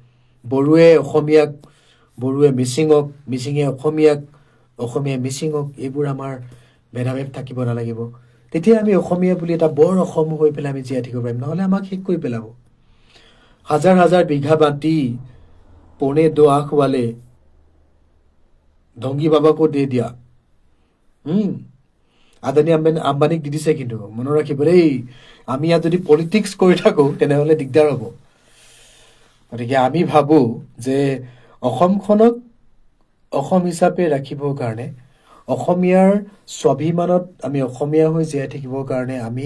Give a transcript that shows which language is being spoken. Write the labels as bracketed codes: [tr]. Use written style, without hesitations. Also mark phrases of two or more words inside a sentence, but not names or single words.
[as] বড়োৱে মিচিঙক মিচিঙে অসমীয়াক অসমীয়া মিচিঙক এইবোৰ আমাৰ ভেদাভেদ থাকিব নালাগিব তেতিয়া আমি অসমীয়া বুলি এটা বৰ অসম হৈ পেলাই আমি জীয়াই থাকিব পাৰিম নহ'লে আমাক শেষ কৰি পেলাব হাজাৰ হাজাৰ বিঘা মাটি [hi] पौने 2 आंख वाले ढोंगी बाबा को दे दिया [as] আদানী আম্বানীক দি দিছে কিন্তু মনত ৰাখিব দেই আমি ইয়াত যদি পলিটিক্স কৰি থাকোঁ তেনেহ'লে দিগদাৰ হ'ব গতিকে আমি ভাবোঁ যে অসমখনক অসম হিচাপে ৰাখিবৰ কাৰণে অসমীয়াৰ স্বাভিমানত আমি অসমীয়া হৈ জীয়াই থাকিবৰ কাৰণে আমি